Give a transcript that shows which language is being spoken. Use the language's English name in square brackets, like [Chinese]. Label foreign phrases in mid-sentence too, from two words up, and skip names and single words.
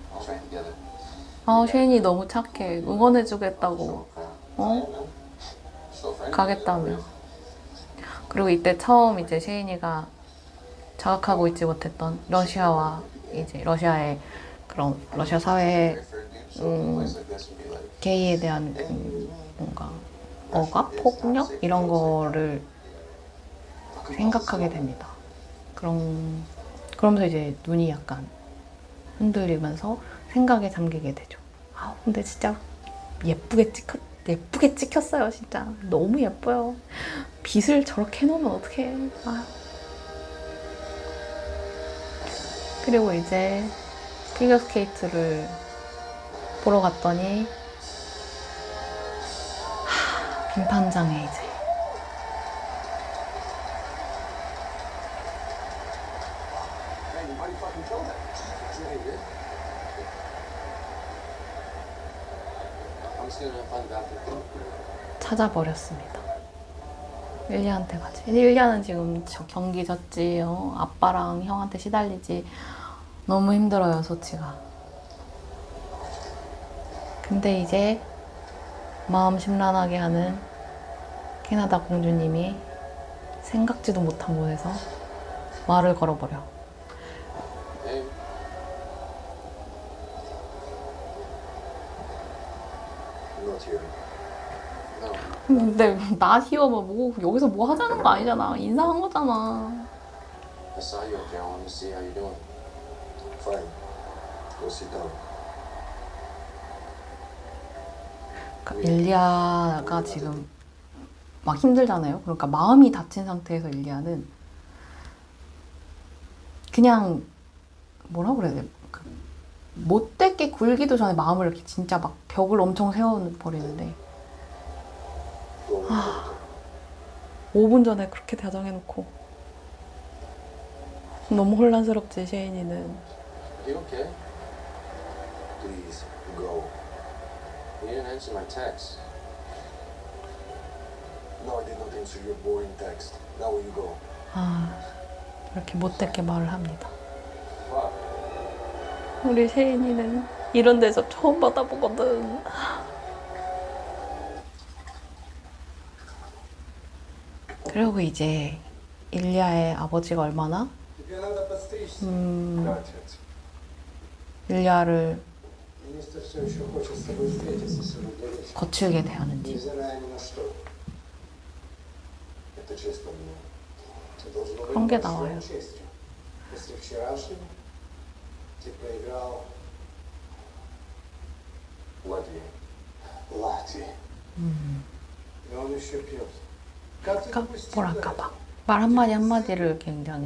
[Korean] 셰인이 너무 착해. 응원해주겠다고 가겠다며. 그리고 이때 처음 이제 셰인이가 자각하고 있지 못했던 러시아와 이제 러시아의 그런 러시아 사회의 [English] place like this would be like. [Korean] 게이에 대한 뭔가 억압, 폭력 이런 거를 생각하게 됩니다. 그러면서 이제 눈이 약간 흔들리면서 생각에 잠기게 되죠. 아, 근데 진짜 예쁘게 찍혔어요. 진짜 너무 예뻐요. 빛을 저렇게 해놓으면 어떡해. 아. 그리고 이제 피겨스케이트를 보러 갔더니 빙판장에 이제 [English] I'm just gonna find the bathroom. [Korean] 찾아버렸습니다. 일리아한테 가지. 일리아는 지금 경기 졌지. 아빠랑 형한테 시달리지. 너무 힘들어요, 소치가. 근데 이제 마음 심란하게 하는 캐나다 공주님이 생각지도 못한 곳에서 말을 걸어버려. [English] Hey. I'm not here. No. [Korean] 근데 나 희어뭐 뭐 여기서 뭐 하자는 거 아니잖아. 인사한 거잖아. [English] I saw you up there. I wanted to see how you're doing. Fine. Go sit down. [Korean] 그러니까 일리아가 지금 막 힘들잖아요. 그러니까 마음이 다친 상태에서 일리아는 그냥 뭐라 그래야 돼? 못되게 굴기도 전에 마음을 이렇게 진짜 막 벽을 엄청 세워버리는데 5분 전에 그렇게 다정해놓고 너무 혼란스럽지, 셰인이는. [English] Are you okay? Please go. You didn't answer my text. No, I did not answer your boring text. Now will you go? [Korean] 아, 이렇게 못되게 말을 합니다. [English] What? [Korean] 우리 셰인이는 이런 데서 처음 받아보거든. 그리고 이제 일리아의 아버지가 얼마나 [Russian] Тебе надо подстричься. Да, отец. [Korean] 일리아를 [Russian] Министр все еще хочет с тобой встретиться сегодня вечером. [Korean] 거칠게 대하는지. [Russian] Невзирая ни на что. Это честь для меня. Ты должен быть [Korean] 그런 게 [Russian] большой [Korean] 나와요. [Russian] честью. После вчерашнего ты проиграл Латвии. Латвии. И он еще пьет. Как ты [Korean] 그러니까 [Russian] допустил [Korean] 뭐랄까봐 [Russian] это? [Korean] 말 한마디 한마디를 굉장히